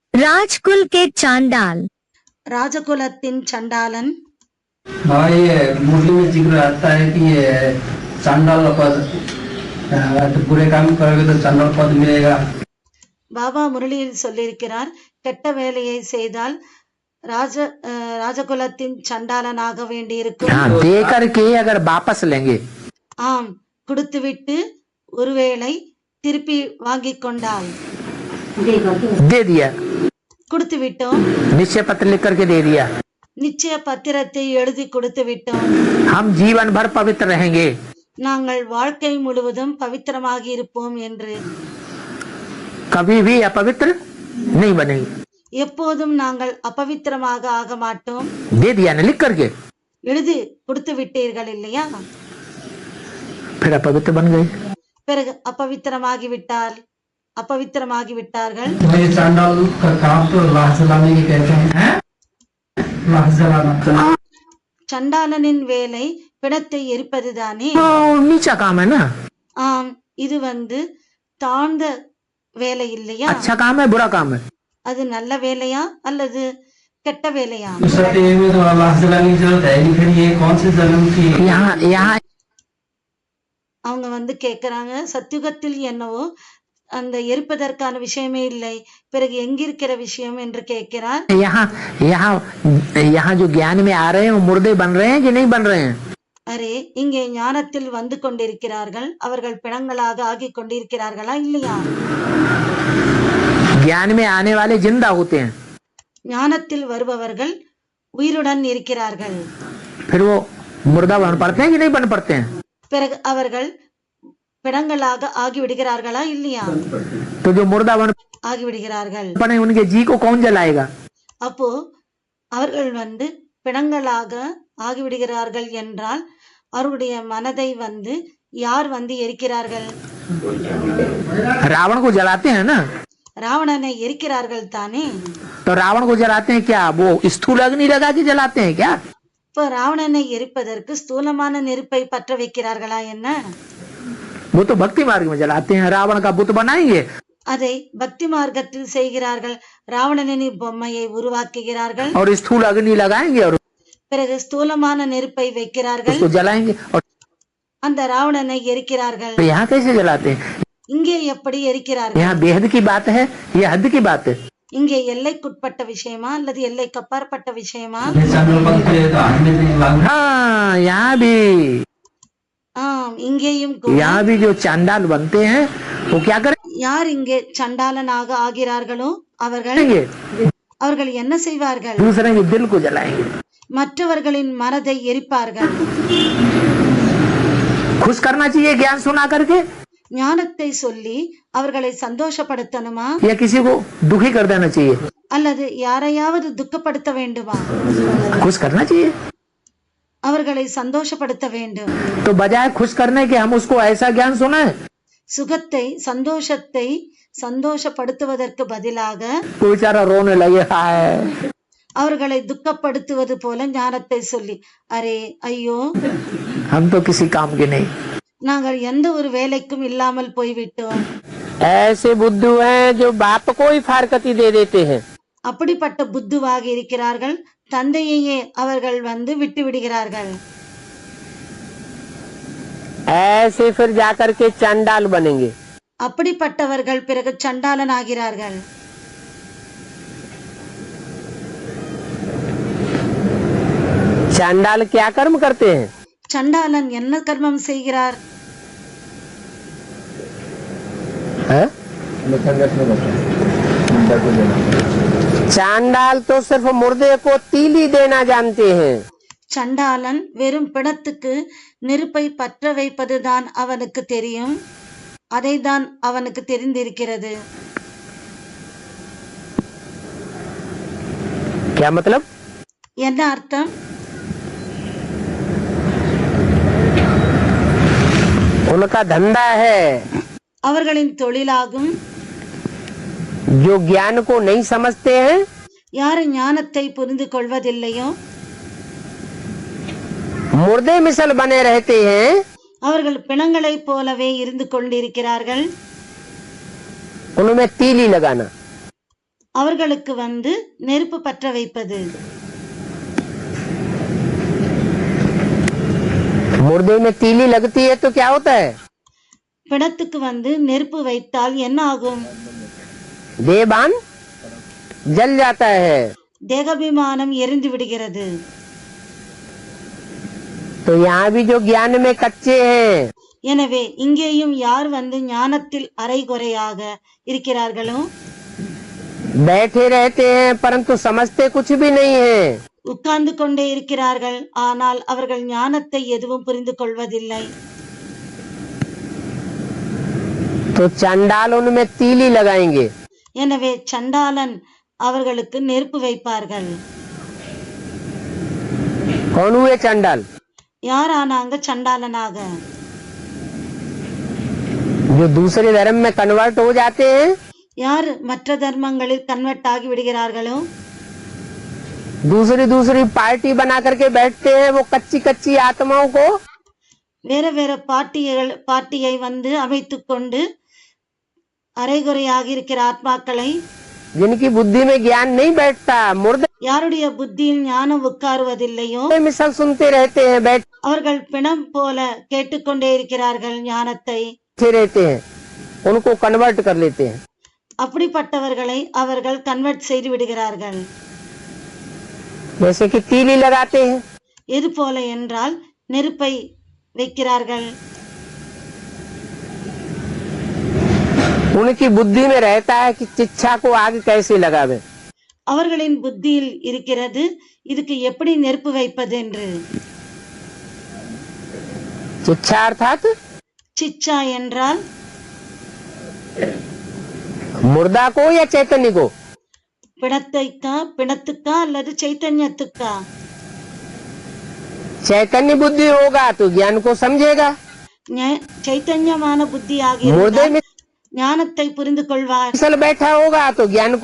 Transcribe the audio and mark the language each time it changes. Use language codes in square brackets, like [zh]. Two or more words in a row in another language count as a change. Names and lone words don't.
[hi] राजकुल के चांडाल। [ta] ராஜகுலத்தின் சண்டாளன். [hi] भाई ये मुरली में जिक्र आता है कि ये चांडाल पद, तो बुरे काम करोगे तो चांडाल पद मिलेगा। [ta] பாபா முரளியில் சொல்லியிருக்கிறார், கெட்ட வேலையை செய்தால் ராஜகுலத்தின் சண்டாளனாக வேண்டியிருக்கும். [hi] दे करके अगर वापस लेंगे, [ta] ஆம், கொடுத்துவிட்டு ஒருவேளை திருப்பி வாங்கிக் கொண்டால், [hi] दे दिया, [ta] கொடுத்து விட்டோம், [hi] निश्चय पत्र लिख करके दे दिया, [ta] நிச்சய பத்திரத்தை எழுதி கொடுத்து விட்டோம், [hi] हम जीवन भर पवित्र रहेंगे, [ta] நாங்கள் வாழ்க்கை முழுவதும் பவித்திரமாகி இருப்போம் என்று, [hi] कभी भी अपवित्र नहीं बनेंगे, [ta] எப்போதும் நாங்கள் அபவித்திரமாக ஆக மாட்டோம். [hi] दे दिया ना लिख करके, [ta] எழுதி கொடுத்து விட்டீர்கள் இல்லையா? [hi] फिर अपवित्र बन गए। [ta] பிறகு अपवित्रमागी விட்டார்கள். [hi] तो ये चांडाल का काम तो लाश जलाने की कहते हैं, लाश जलाना। [ta] சண்டாளனின் வேலை பிணத்தை எரிப்பதுதானே? [hi] नीचा काम है ना, [ta] ஆம், இது தாழ்ந்த வேலை இல்லையா? [hi] अच्छा काम है बुरा काम है, [ta] அது நல்ல வேலையா அல்லது கெட்ட வேலையா? [hi] तो सत्य में तो लाश जलाने की जरूरत है नहीं, फिर ये कौन से जन्म की? यहाँ [ta] அவங்க கேக்குறாங்க, சத்யுகத்தில் என்னவோ அந்த எரிப்பதற்கான விஷயமே இல்லை, பிறகு எங்கிருக்கிற விஷயம் என்று கேட்கிறார். [hi] यहाँ जो ज्ञान में आ रहे हैं वो मुर्दे बन रहे हैं कि नहीं बन रहे हैं? [ta] அரே, இங்கே ஞானத்தில் வந்து கொண்டிருக்கிறார்கள், அவர்கள் பிணங்களாக ஆகி கொண்டிருக்கிறார்களா இல்லையா? [hi] ज्ञान में आने वाले जिंदा होते हैं, [ta] ஞானத்தில் வருபவர்கள் உயிருடன் இருக்கிறார்கள், [hi] फिर वो मुर्दा बन पड़ते हैं कि नहीं बन पड़ते हैं? [ta] பிறகு அவர்கள் பிணங்களாக ஆகிவிடுகிறார்களா இல்லையா? [hi] तो जो मुर्दा बन [ta] ஆகிவிடுகிறார்கள். [hi] पड़े उनके जी को कौन जलाएगा? [ta] அப்போ அவர்கள் பிணங்களாக ஆகிவிடுகிறார்கள் என்றால் அவருடைய மனதை யார் எரிக்கிறார்கள்? [hi] रावण को जलाते हैं ना, [ta] ராவணனை எரிக்கிறார்கள் தானே? [hi] तो रावण को जलाते हैं क्या? वो स्थूल अग्नि लगा के जलाते हैं क्या? [ta] இப்போ ராவணனை எரிப்பதற்கு ஸ்தூலமான நெருப்பை பற்ற வைக்கிறார்களா என்ன? [hi] वो तो भक्ति मार्ग में जलाते हैं, रावण का बुत बनाएंगे, [ta] அதை பக்தி மார்க்கத்தில் செய்கிறார்கள், ராவணனின் பொம்மையை உருவாக்குகிறார்கள், [hi] और स्थूल अग्नि लगाएंगे और [ta] பிறகு ஸ்தூலமான நெருப்பை வைக்கிறார்கள், [hi] उसको जलाएंगे, और [ta] அந்த ராவணனை எரிக்கிறார்கள். [hi] तो यहाँ कैसे जलाते हैं? [ta] இங்கே எப்படி எரிக்கிறார்கள்? [hi] यहाँ बेहद की बात है या हद की बात है? [ta] இங்கே எல்லைக்குட்பட்ட விஷயமா அல்லது எல்லைக்கு அப்பாற்பட்ட விஷயமா? [hi] ये चांडाल पद के तो हाथ में नहीं लागू। हाँ, यहाँ भी [ta] இங்கேயும் [hi] यहाँ भी जो चांडाल बनते हैं वो क्या करें? [ta] யார் இங்கே சண்டாளனாக ஆகிறார்களோ அவர்கள் என்ன செய்வார்கள்? [hi] दूसरे के दिल को जलाएंगे, [ta] மற்றவர்களின் மனதை எரிப்பார்கள். [hi] खुश करना चाहिए ज्ञान सुना करके, [ta] ஞானத்தை சொல்லி அவர்களை சந்தோஷப்படுத்தணுமா [hi] या किसी को दुखी कर देना चाहिए? [ta] அல்லது யாரையாவது துக்கப்படுத்த வேண்டுமா? [hi] खुश करना चाहिए। [ta] அவர்களை சந்தோஷப்படுத்த வேண்டும். [hi] तो बजाय खुश करने के हम उसको ऐसा ज्ञान सुनाए, [ta] சுகத்தை சந்தோஷத்தை சந்தோஷப்படுத்துவதற்கு பதிலாக [hi] कोई बेचारा रोने लगे, हाय [ta] அவர்களை துக்கப்படுத்துவது போல ஞானத்தை சொல்லி, அரே ஐயோ, [hi] हम तो किसी काम के नहीं। [ta] நாங்கள் எந்த ஒரு வேலைக்கும் இல்லாமல் போய்விட்டோம். [hi] ऐसे बुद्धू हैं जो बाप को ही फारकती दे देते हैं, [ta] அப்படிப்பட்ட புத்துவாக இருக்கிறார்கள், தந்தையையே அவர்கள் விட்டு விடுகிறார்கள். [hi] ऐसे फिर जाकर के चांडाल बनेंगे। [ta] அப்படிப்பட்டவர்கள் பிறகு சண்டாளன் ஆகிறார்கள். [hi] चांडाल क्या कर्म करते हैं? [ta] சண்டாளன் என்ன கர்மம் செய்கிறார்? [hi] चांडाल तो सिर्फ मुर्दे को तीली देना जानते हैं। [ta] சண்டாளன் வெறும் பிணத்துக்கு நெருப்பை பற்ற வைப்பதுதான் அவனுக்கு தெரியும், அதைதான் அவனுக்கு தெரிந்திருக்கிறது. [hi] क्या मतलब? [ta] என்ன அர்த்தம்? [hi] उनका धंधा है, [ta] அவர்களின் தொழிலாகும். [hi] जो ज्ञान को नहीं समझते हैं, [ta] யாரு ஞானத்தை புரிந்து கொள்வதில்லையோ [hi] मुर्दे मिसल बने रहते हैं, [ta] அவர்கள் பிணங்களை போலவே இருந்து கொண்டிருக்கிறார்கள். [hi] उनमें तीली लगाना, [ta] அவர்களுக்கு வந்து நெருப்பு பற்ற வைப்பது. [hi] मुर्दे में तीली लगती है तो क्या होता है? [ta] பிணத்துக்கு வந்து நெருப்பு வைத்தால் என்ன ஆகும்? [hi] देहबान जल जाता है। [ta] தேகாபிமானம் எரிந்து விடுகிறது. [hi] तो यहाँ भी जो ज्ञान में कच्चे हैं, [ta] எனவே இங்கேயும் யார் வந்து ஞானத்தில் அரைகுறையாக இருக்கிறார்களோ, [hi] बैठे रहते हैं परंतु समझते कुछ भी नहीं है, [ta] உட்கார்ந்து கொண்டே இருக்கிறார்கள், ஆனால் அவர்கள் ஞானத்தை எதுவும் புரிந்து கொள்வதில்லை. [hi] तो चांडाल उनमें तीली लगाएंगे। [ta] எனவே சண்டாளன் அவர்களுக்கு நெருப்பு வைப்பார்கள். [hi] कौन हुए चांडाल? [ta] யாரானாங்க சண்டாளனாக? [hi] जो दूसरे धर्म में कन्वर्ट हो जाते हैं, [ta] யார் மற்ற தர்மங்களில் கன்வெர்ட் ஆகி விடுகிறார்களோ, [hi] दूसरी दूसरी पार्टी बना करके बैठते हैं, वो कच्ची कच्ची आत्माओं को [ta] வேற வேற பார்ட்டியை வந்து அமைத்துக் கொண்டு அரைகுறையாக இருக்கிற ஆத்மாக்களை, [hi] जिनकी बुद्धि में ज्ञान नहीं बैठता, मुर्दे [ta] யாருடைய புத்தியில் ஞானம் உட்காருவதில்லையோ, [hi] मिसल सुनते रहते हैं, बैठे [ta] அவர்கள் பிணம் போல கேட்டுக்கொண்டே இருக்கிறார்கள் ஞானத்தை. [hi] रहते हैं, उनको कन्वर्ट कर लेते हैं। [ta] அப்படிப்பட்டவர்களை அவர்கள் கன்வெர்ட் செய்து விடுகிறார்கள். [hi] जैसे कि तीली लगाते हैं, [ta] எது போல என்றால் நெருப்பை வைக்கிறார்கள். [hi] उनकी बुद्धि में रहता है कि चिच्छा को आग कैसे लगावे। [ta] அவர்களின் புத்தியில் இருக்கிறது இதுக்கு எப்படி நெருப்பு வைப்பது என்று. [hi] चिच्छा अर्थात [ta] சிச்சா என்றால் [hi] मुर्दा को या चैतन्य को? [ta] பிணத்துக்கா அல்லது சைத்தன்யத்துக்கா? [hi] चैतन्य बुद्धि होगा तो ज्ञान को समझेगा, [ta] சைத்தன்யமான புத்தியாக [hi] मुर्दे में [ta] ஞானத்தை புரிந்து கொள்வார். [hi] मिसल बैठा होगा तो ज्ञान को